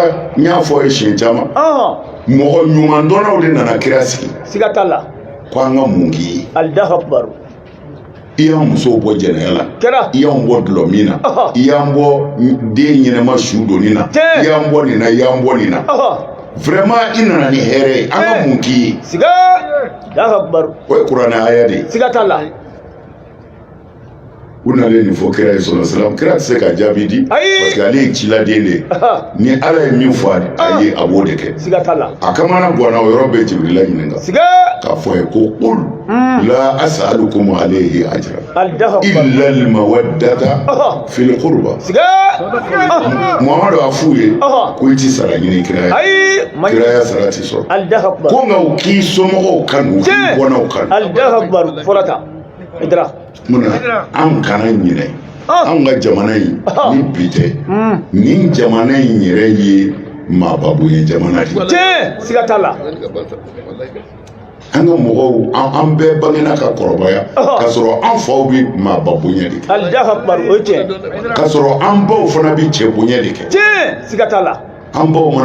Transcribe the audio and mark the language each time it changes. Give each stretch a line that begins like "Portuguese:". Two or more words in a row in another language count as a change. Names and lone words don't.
Bambara: n y'a fɔ ye siɲɛ caman mɔgɔ ɲuman dɔnnaw de nana kira sigi ko an ka mun k'i ye i y'an musow bɔ jɛnɛya la i y'an bɔ dulɔ min na i y'an bɔ den ɲɛnɛma su donni na i y'an bɔ nin na i y'an bɔ nin na vraiment i nana ni hɛrɛ ye an ka mun k'i ye o ye kuranɛ aya de ye u nalen nin fɔ kira ye sɔlɔ salam kira tɛ se ka jaabi di
French: parce que
Bambara: ale ye ciladen de ye ni ala ye min fɔ a ye a b'o de kɛ a ka mana bɔnna o yɔrɔ bɛɛ Jibrila ɲininka k'a fɔ ye ko
Arabic: قل لا أسألكم عليه أجرا إلا المودة في القربى
Bambara: Muhamadu a f'u ye ko i ti sara ɲini kira ye kira ya sara ti sɔrɔ ko nka u k'i somɔgɔw kanu u k'i bɔnnaw kanu munna an kana ɲinɛ an ka jamana in ni bi tɛ nin jamana in yɛrɛ ye maababonya jamana de an ka mɔgɔw an bɛɛ bangena ka kɔrɔbaya k'a sɔrɔ an faw bɛ maababonya de kɛ k'a sɔrɔ an baw fana bɛ cɛ bonya de kɛ an baw mana